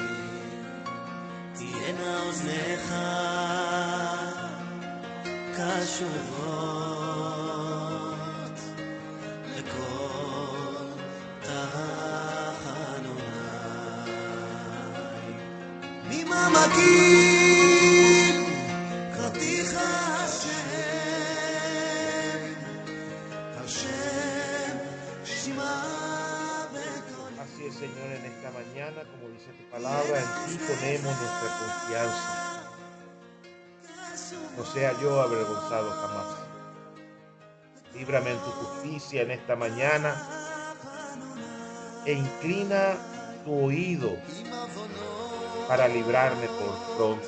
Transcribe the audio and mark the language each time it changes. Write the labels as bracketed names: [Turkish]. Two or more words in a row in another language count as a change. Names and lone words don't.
[Hebrew] תהיינה אוזניך קשובות לכל תחנוני ממעמקים קראתיך השם שמע בקולי. [Spanish] Así es, Señor, en esta mañana, como dice tu palabra, en ti ponemos nuestra confianza. No sea yo avergonzado jamás. Líbrame en tu justicia en esta mañana e inclina tu oído para librarme por pronto.